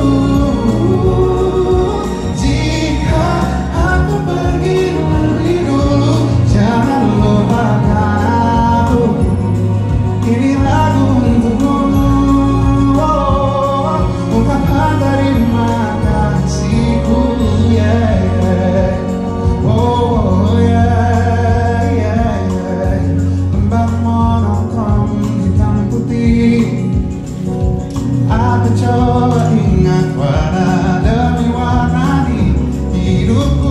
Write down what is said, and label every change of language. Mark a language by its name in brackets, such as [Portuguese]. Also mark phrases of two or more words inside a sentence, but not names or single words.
[Indonesian] Jika aku pergi lebih dulu, jangan lupakan aku. Ini lagu untukmu, ungkapan terima kasihku, [English] yeah. Oh yeah, yeah, yeah. [Indonesian] Lembah monokrom hitam putih, aku coba ingat warna demi warna di hidupku.